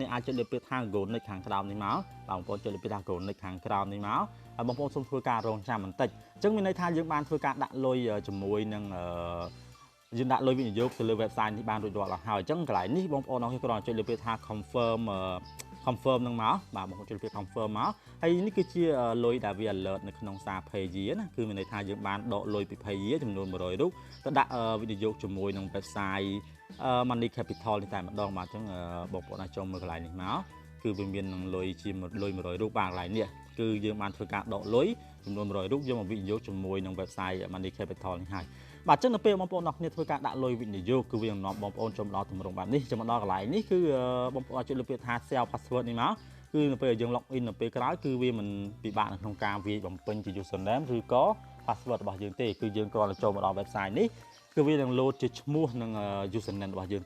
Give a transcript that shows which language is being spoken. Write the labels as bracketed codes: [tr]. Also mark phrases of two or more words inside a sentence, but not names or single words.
[km] អាចចុចលើពាក្យថា [en] go next [km] ខាងក្រោមនេះមកបងប្អូនចុចលើពាក្យថា [en] go next [km] ខាងក្រោមនេះមកហើយបងប្អូនសូមធ្វើការរងចាំបន្តិចអញ្ចឹងមានន័យថាយើងបានធ្វើការដាក់លុយជាមួយនឹងយើងដាក់លុយវិនិយោគទៅលើ website នេះបានរួចរាល់ហើយអញ្ចឹងកន្លែងនេះបងប្អូនទាំងអស់គ្នាគ្រាន់តែចុចលើពាក្យថា confirm នឹងមកបាទបងប្អូនចុចលើពាក្យ confirm មកហើយនេះគឺជាលុយដែលវា alert នៅក្នុងសារ page ណាគឺមានន័យថាយើងបានដកលុយពី page ចំនួន100រូបទៅដាក់ វិនិយោគជាមួយនឹង website money capital នេះតែម្ដងបាទអញ្ចឹងបងប្អូនអាចចូលមើលកន្លែងនេះមកគឺវាមាននឹងលុយជាលុយ100រូបបាទកន្លែងនេះគឺយើងបានធ្វើការដកលុយចំនួន100រូបយកមកវិនិយោគជាមួយនឹង website money capital នេះហើយបាទអញ្ចឹងនៅពេលបងប្អូនទាំងគ្នាធ្វើការដាក់លុយវិនិយោគគឺវានឹងនាំបងប្អូនចូលមកដល់ទម្រង់បែបនេះ ចូលមកដល់កន្លែងនេះគឺបងប្អូនអាចចុចលើពាក្យថា [en] save password [km] នេះមកគឺនៅពេលយើង [en] log in [km] នៅពេលក្រោយគឺវាមិនពិបាកនៅក្នុងការវាយបំពេញជា username ឬក៏ password របស់យើងទេគឺយើងគ្រាន់តែចូលមកដល់ website នេះគឺវានឹង load ជាឈ្មោះនិង username របស់យើងតែ